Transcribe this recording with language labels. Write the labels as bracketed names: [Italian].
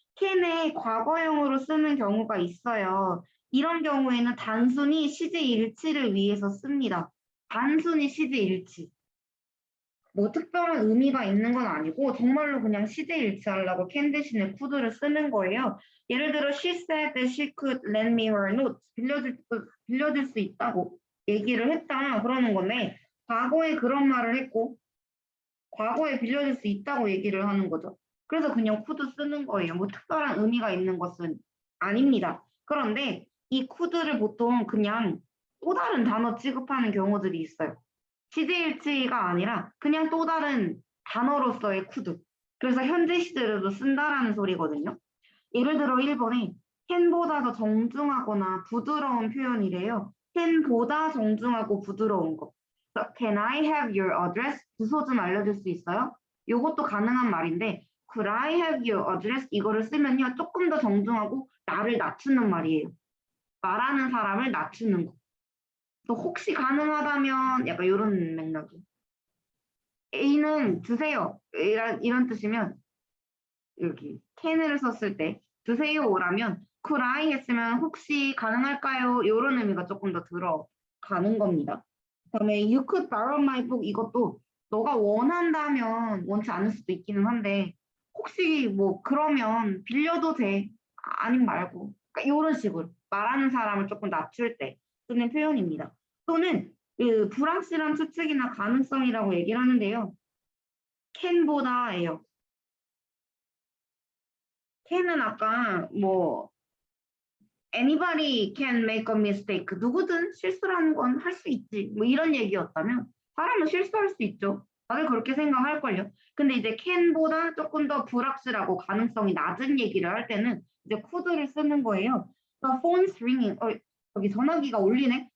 [Korean] can의 과거형으로 쓰는 경우가 있어요. 이런 경우에는 단순히 시제 일치를 위해서 씁니다. 단순히 시제 일치. 뭐 특별한 의미가 있는 건 아니고 정말로 그냥 시제 일치하려고 can 대신에 could를 쓰는 거예요. 예를 들어 [English] she said that she could lend me her notes. [Korean] 빌려줄 수 있다고 얘기를 했다 그러는 건데 과거에 그런 말을 했고 과거에 빌려줄 수 있다고 얘기를 하는 거죠. 그래서 그냥 could 쓰는 거예요. 뭐 특별한 의미가 있는 것은 아닙니다. 그런데 이 could를 보통 그냥 또 다른 단어 취급하는 경우들이 있어요. 시제일치가 아니라 그냥 또 다른 단어로서의 could. 그래서 현재 시제로도 쓴다라는 소리거든요. 예를 들어 1번에 can보다 더 정중하거나 부드러운 표현이래요. can보다 정중하고 부드러운 거. [English] Can I have your address? [Korean] 주소 좀 알려줄 수 있어요? 이것도 가능한 말인데 [English] Could I have your address? [Korean] 이거를 쓰면요. 조금 더 정중하고 나를 낮추는 말이에요. 말하는 사람을 낮추는 거. 또 혹시 가능하다면 약간 이런 맥락이. A는 주세요. 이런 뜻이면 여기 can을 썼을 때 주세요라면 could I 했으면 혹시 가능할까요? 이런 의미가 조금 더 들어가는 겁니다. 그다음에 [English] you could borrow my book [Korean] 이것도 너가 원한다면 원치 않을 수도 있기는 한데 혹시 뭐 그러면 빌려도 돼 아님 말고 그러니까 이런 식으로 말하는 사람을 조금 낮출 때 쓰는 표현입니다. 또는 그 불확실한 추측이나 가능성이라고 얘기를 하는데요. can보다예요. [English] can은 [Korean] 아까 뭐 [English] anybody can make a mistake. [Korean] 누구든 실수라는 건 할 수 있지. 뭐 이런 얘기였다면 사람은 실수할 수 있죠. 다들 그렇게 생각할걸요. 근데 이제 can보다 조금 더 불확실하고 가능성이 낮은 얘기를 할 때는 이제 could를 쓰는 거예요. [English] The phone's ringing. [Korean] 여기 전화기가 울리네.